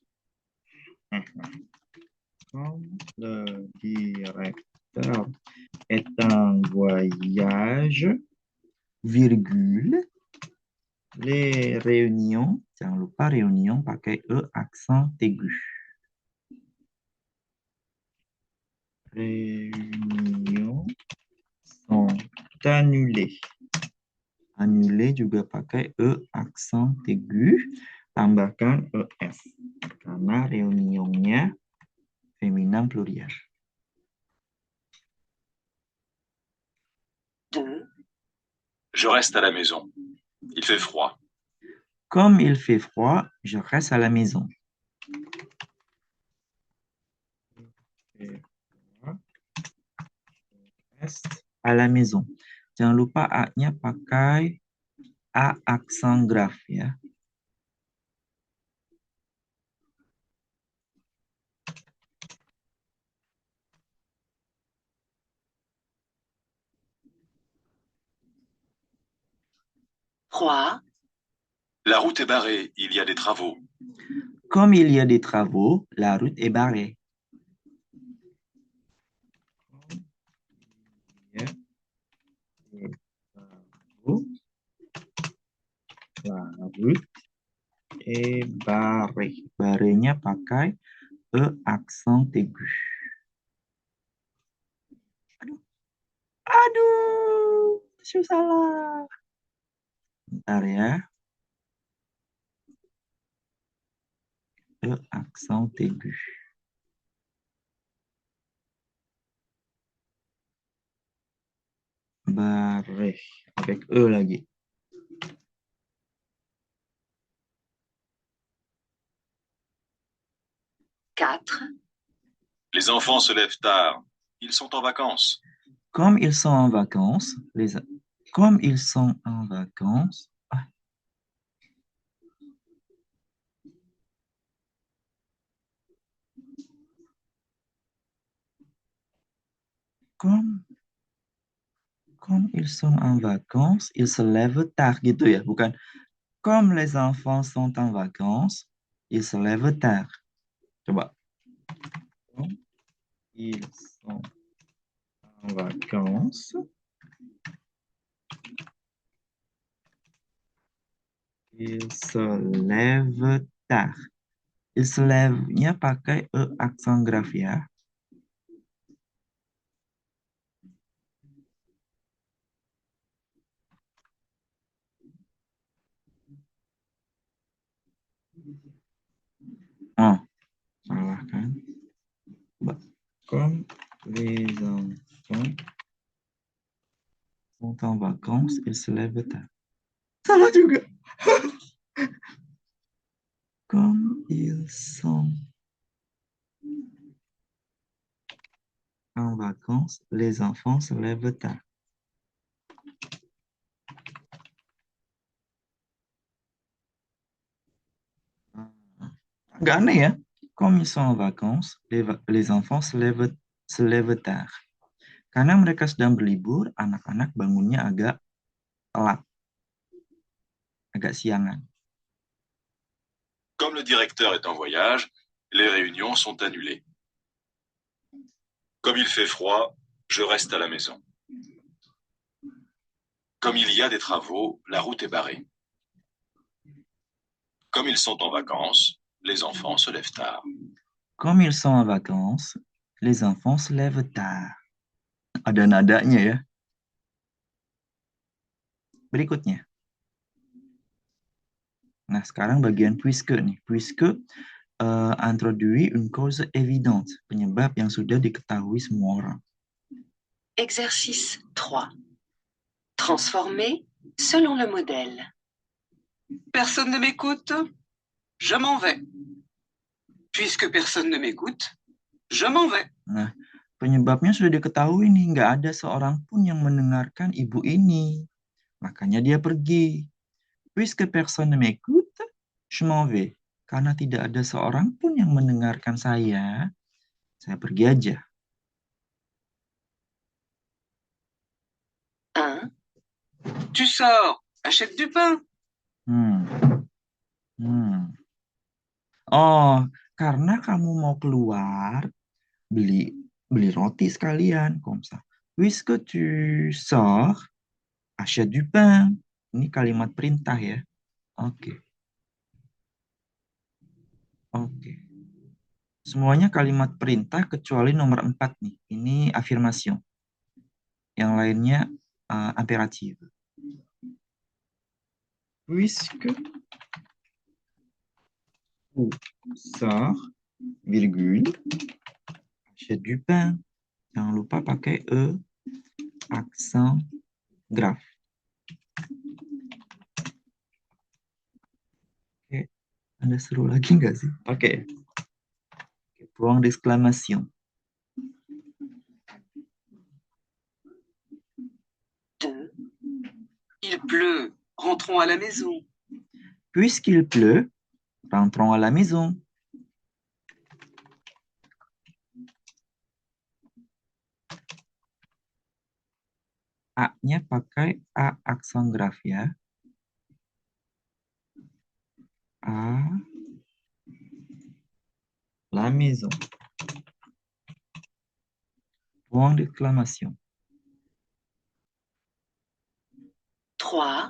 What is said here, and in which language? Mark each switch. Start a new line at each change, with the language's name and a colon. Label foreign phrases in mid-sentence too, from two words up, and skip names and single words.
French: Comme le directeur est en voyage, virgule, les réunions,
Indonesian: jangan lupa réunion pakai E
French: accent aigu. réunions sont annulées.
Indonesian: Annulé juga pakai E aksen aigu, tambahkan ES. Karena reunionnya
French: féminin pluriel.
Indonesian: 2,
French: Je reste à la maison. Il fait froid. Comme il fait froid, je reste à la maison. Je reste à la maison.
Indonesian: Jangan lupa A-nya pakai A aksen graf ya.
French: Trois, La route est barrée. Il y a des travaux. Comme il y a des travaux, la route est barrée. Il y a des travaux, la route est barrée.
Indonesian: Barrenya pakai E aksen aigu. Aduh, salah. Bentar ya. E aksen aigu. Barré. Avec E lagi.
French: quatre, Les enfants se lèvent tard. Ils sont en vacances. Comme ils sont en vacances, comme ils sont en vacances, comme ils sont en vacances, ils se lèvent tard
Indonesian: gitu ya, bukan
French: comme les enfants sont en vacances, ils se lèvent tard.
Indonesian: Coba.
French: Comme ils sont en vacances, ils se lèvent tard. Ils se lève-
Indonesian: nya pakai E aksen graf ya. Oh, salah kan?
French: Comme les enfants sont en vacances, ils se lèvent tard.
Indonesian: Salah juga.
French: Comme ils sont en vacances, les enfants se lèvent tard.
Indonesian: Agak aneh ya.
French: Comme ils sont en vacances, les enfants se lèvent tard.
Indonesian: Karena mereka sedang berlibur, anak-anak bangunnya agak telat. Agak siangan.
French: Comme le directeur est en voyage, les réunions sont annulées. Comme il fait froid, je reste à la maison. Comme il y a des travaux, la route est barrée. Comme ils sont en vacances, les enfants se lèvent tard. Comme ils sont en vacances, les enfants se lèvent tard.
Indonesian: Ada nadanya ya. Berikutnya. Nah, sekarang bagian puisque nih.
French: Puisque introduit une cause évidente,
Indonesian: penyebab yang sudah diketahui semua orang.
French: exercice 3. Transformer selon le modèle. Personne ne m'écoute, je m'en vais. Puisque personne ne m'écoute, je m'en vais.
Indonesian: Nah, penyebabnya sudah diketahui nih, nggak ada seorang pun yang mendengarkan ibu ini. Makanya dia pergi.
French: Puisque personne ne m'écoute, je m'en vais.
Indonesian: Karena tidak ada seorang pun yang mendengarkan saya pergi aja. 1,
French: Tu sors, achète du pain.
Indonesian: Oh, karena kamu mau keluar, beli roti sekalian.
French: Comme ça. Puisque tu sors, achète du pain.
Indonesian: Ini kalimat perintah ya. Oke. Semuanya kalimat perintah kecuali nomor 4 nih. Ini afirmation. Yang lainnya impératif.
French: Puisque tu sors, virgule, achète du pain.
Indonesian: Jangan lupa pakai E,
French: accent grave.
Indonesian: Oke, Anda seru lagi nggak sih? Oke.
French: Point d'exclamation. 2. Il pleut. Rentrons à la maison. Puisqu'il pleut, rentrons à la maison.
Indonesian: A-nya pakai A
French: accent grave
Indonesian: ya.
French: À la maison. Point d'exclamation. 3.